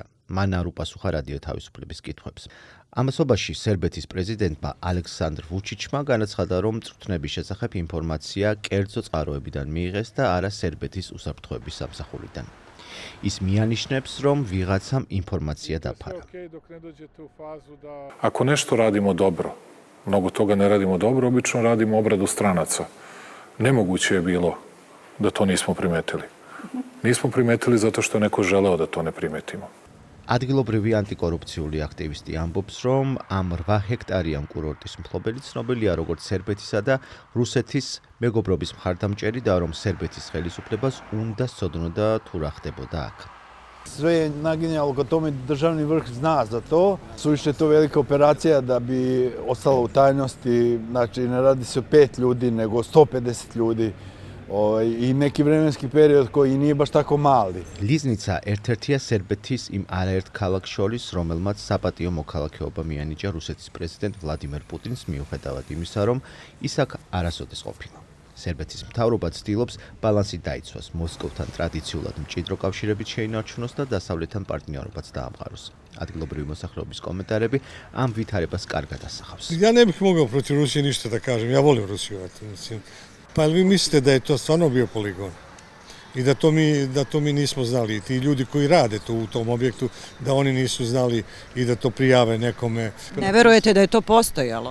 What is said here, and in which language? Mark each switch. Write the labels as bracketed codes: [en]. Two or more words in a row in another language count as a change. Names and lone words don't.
[ka] მან არ უპასუხა რადიო თავისუფლების კითხვებს. ამასობაში სერბეთის პრეზიდენტმა ალექსანდრ ვუჩიჩმა განაცხადა, რომ წვრთნების შესახებ ინფორმაცია კერძო წყაროებიდან მიიღეს და არა სერბეთის უსაფრთხოების სამსახურიდან. ის მიანიშნებს, რომ ვიღაცამ ინფორმაცია დაფარა. [sr] Ako nešto radimo dobro, mnogo toga ne radimo dobro, obično radimo obradu stranaca. Nemoguće je bilo da to nismo primetili. Nismo primetili zato što je neko želeo da to ne primetimo. [ka] ადგილობრივი ანტიკორუფციული აქტივისტი ამბობს, რომ ამ 8 ჰექტარიან კურორტის მფლობელი ცნობილია როგორც სერბეთისა და რუსეთის მეგობრობის მხარდამჭერი და რომ სერბეთის ხელისუფლებას უნდა სცოდნოდა თუ რა ხდებოდა აქ. [sr] Sve je naginjalo ka tome državni vrh zna za to. Suviše to velika operacija da bi ostalo u tajnosti. Znači ne radi se o 5 ljudi nego 150 ljudi. I neki vremenski period koji nije baš tako mali. [ka] ლიზნიცა ერთ-ერთია სერბეთის იმ არაერთ ქალაქს შორის, რომელმაც საპატიო მოქალაქეობა მიანიჭა რუსეთის პრეზიდენტ ვლადიმერ პუტინს მიუხედავად იმისა, რომ ის აქ არასოდეს ყოფილა. სერბეთის მთავრობა ცდილობს ბალანსი დაიცვას, მოსკოვთან ტრადიციულად მჭიდრო კავშირებით შეინარჩუნოს და დასავლეთთან პარტნიორობაც დაამყაროს. ადგილობრივი მოსახლეობის კომენტარები ამ ვითარებას კარგად ასახავს. [sr] Ja ne bih mogao protiv Rusije ništa da kažem. Ja volim Rusiju. Pa vi mislite da je to stvarno bio poligon i da to mi nismo znali. Ti ljudi koji rade tu u tom objektu, da oni nisu znali i da to prijave nekome. Ne verujete da je to postojalo?